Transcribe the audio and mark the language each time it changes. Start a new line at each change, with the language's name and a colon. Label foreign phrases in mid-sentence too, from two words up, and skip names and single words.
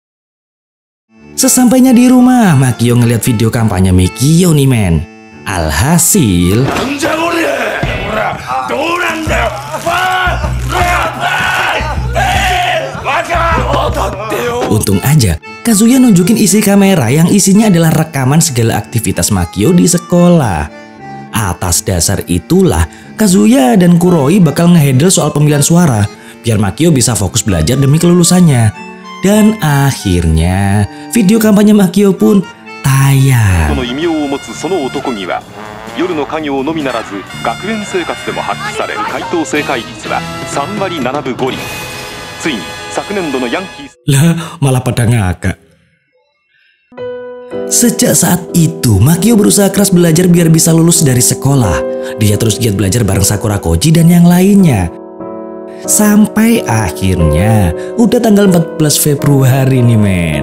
Indonesian: Sesampainya di rumah, Makio ngeliat video kampanye Mikio nih Alhasil untung aja Kazuya nunjukin isi kamera yang isinya adalah rekaman segala aktivitas Makio di sekolah. Atas dasar itulah Kazuya dan Kuroi bakal ngehandle soal pemilihan suara biar Makio bisa fokus belajar demi kelulusannya. Dan akhirnya video kampanye Makio pun tayang.
Japanese: の異名を持つその男気は夜の家業のみならず学園生活でも発揮される回答正解率は3割7分5厘。ついに昨年度のヤンキース
Indonesian: Lah, malah pada ngakak. Sejak saat itu, Makio berusaha keras belajar biar bisa lulus dari sekolah. Dia terus giat belajar bareng Sakura Koji dan yang lainnya. Sampai akhirnya, udah tanggal 14 Februari nih men.